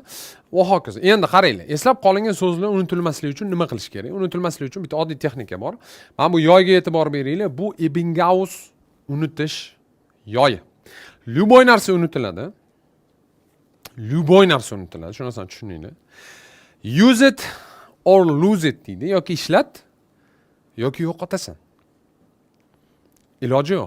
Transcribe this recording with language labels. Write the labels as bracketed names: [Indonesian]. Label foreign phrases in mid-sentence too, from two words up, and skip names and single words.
[Uzbek] Va hokazo. Endi qaranglar, eslab qolingan so'zlar unutilmasligi uchun nima qilish kerak? Unutilmasligi uchun bitta oddiy texnika bor. Mana bu yoyga e'tibor beringlar. Bu Ebbinghaus unutish yoyi. Любой narsa unutiladi. Shu narsani tushuninglar. [English] Use it or lose it deydi. [Uzbek] Yoki ishlat, yoki yo'qotasan. Iloji yo'q.